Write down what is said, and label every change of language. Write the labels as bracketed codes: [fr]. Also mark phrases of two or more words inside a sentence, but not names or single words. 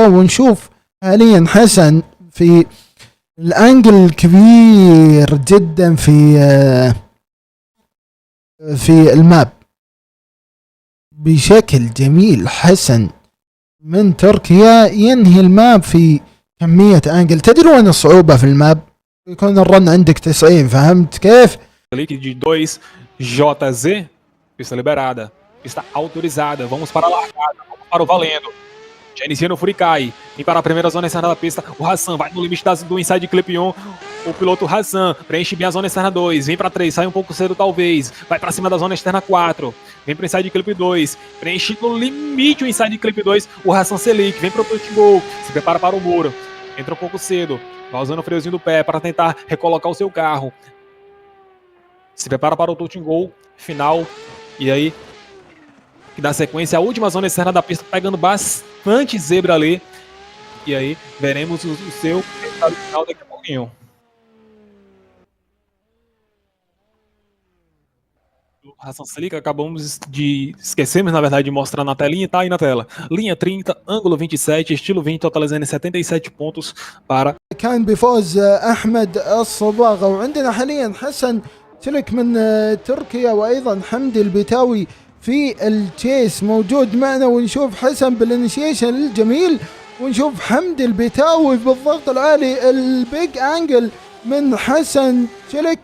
[ar] ونشوف حاليا حسن في الانجل الكبير جدا في الماب بشكل جميل. حسن من تركيا ينهي الماب في كمية انجل. تدري وين الصعوبة في الماب؟ يكون الرن عندك 90، فهمت كيف؟ [pt] De 2 JZ, pista liberada, pista autorizada, vamos para a largada, vamos para o valendo. Já inicia no Furikai, vem para a primeira zona externa da pista, o Hassan vai no limite do [en] inside clip [pt] 1, o piloto Hassan preenche bem a zona externa 2, vem para 3, sai um pouco cedo talvez, vai para cima da zona externa 4, vem para o [en] inside clip [pt] 2, preenche no limite o [en] inside clip [pt] 2, o Hassan Selik, vem para o [en] touch goal, [pt] se prepara para o muro, entra um pouco cedo, vai usando o freiozinho do pé para tentar recolocar o seu carro, se prepara para o [en] touch goal [pt] final, e aí que dá sequência a última zona externa da pista, pegando bastante zebra ali. E aí veremos o seu resultado final daqui a pouquinho. Hassan Selic, acabamos de esquecemos, na verdade, de mostrar na telinha, tá aí na tela. Linha 30, ângulo 27, estilo 20, totalizando 77 pontos para... [ar] كان بفوز أحمد الصباغة. وعندنا حاليا حسن سلك من تركيا، وأيضا حمدي البتاوي في التشيس موجود معنا، ونشوف حسن بالانيشيشن الجميل، ونشوف حمدي البتاوي بالضغط العالي، [en] big angle [ar] من حسن شلك.